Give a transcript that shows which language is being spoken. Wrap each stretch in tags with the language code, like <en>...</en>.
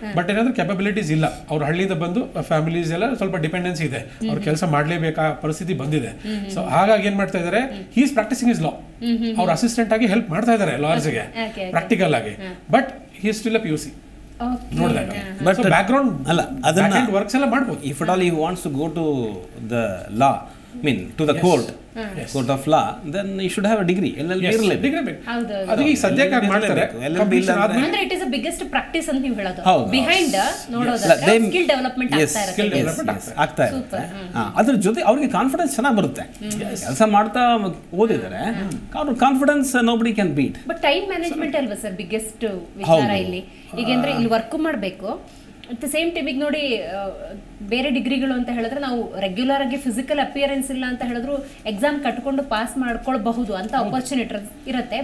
<kn>But ಏನಾದ್ರೂ capabilities ಇಲ್ಲ, ಅವ್ರ ಹಳ್ಳಿಯಿಂದ ಬಂದು ಫ್ಯಾಮಿಲೀಸ್ ಎಲ್ಲ ಸ್ವಲ್ಪ ಡಿಪೆಂಡೆನ್ಸಿ ಇದೆ, ಅವ್ರ ಕೆಲಸ ಮಾಡಲೇಬೇಕಾ ಪರಿಸ್ಥಿತಿ ಬಂದಿದೆ. ಸೊ ಹಾಗಾಗಿ ಏನ್ ಮಾಡ್ತಾ ಇದಾರೆ,</kn> <en>he is practising is law,</en> <kn>ಅವ್ರ ಅಸಿಸ್ಟೆಂಟ್ ಆಗಿ ಹೆಲ್ಪ್ ಮಾಡ್ತಾ ಇದಾರೆ ಲಾಯರ್ಸ್ಗೆ ಪ್ರಾಕ್ಟಿಕಲ್ ಆಗಿ.</kn> <en>But he is still a PUC ನೋಡಿದಾಗ. But background</en> <kn>ಅಲ್ಲ, ಅದನ್ನ ವರ್ಕ್ಸ್ ಎಲ್ಲ ಮಾಡ್ಬೋದು.</kn> <en>If at all he wants to go to the law, mean to the court of law, then you should have a degree.</en> <kn>LLB ಇರಲೇಬೇಕು. ಅದಕ್ಕೆ ಈಗ ಸದ್ಯಕ್ಕೆ ಮಾಡ್ತಾರೆ.</kn> <en>ಅಂದ್ರೆ it is a biggest practice</en> <kn>ಅಂತ ನೀವು ಹೇಳೋದು.</kn> <en>behind ನೋಡೋದು skill development</en> <kn>ಆಗ್ತಾ ಇರುತ್ತೆ. ಅದ್ರ ಜೊತೆ ಅವ್ರಿಗೆ ಕಾನ್ಫಿಡೆನ್ಸ್ ಚೆನ್ನಾಗಿ ಬರುತ್ತೆ. ಕೆಲಸ ಮಾಡ್ತಾ ಓದಿದರೆ confidence</kn> <en>Nobody can beat.</en> <kn>But time management ಅಲ್ವಾ ಸರ್ ಬಿಗ್ಗೆಸ್ಟ್ ವಿಚಾರ ಇಲ್ಲಿ? ಈಗ ಅಂದ್ರೆ ಇಲ್ಲಿ ವರ್ಕ್ ಮಾಡಬೇಕು,</kn> <en>at the same time</en> <kn>ಈಗ ನೋಡಿ ಬೇರೆ ಡಿಗ್ರಿಗಳು ಅಂತ ಹೇಳಿದ್ರೆ ನಾವು ರೆಗ್ಯುಲರ್ ಆಗಿ ಫಿಸಿಕಲ್ ಅಪಿಯರೆನ್ಸ್ ಇಲ್ಲ ಅಂತ ಹೇಳಿದ್ರು ಎಕ್ಸಾಮ್ ಕಟ್ಕೊಂಡು ಪಾಸ್ ಮಾಡ್ಕೊಳ್ಬಹುದು ಅಂತ ಆಪರ್ಚುನಿಟಿ ಇರುತ್ತೆ.</kn>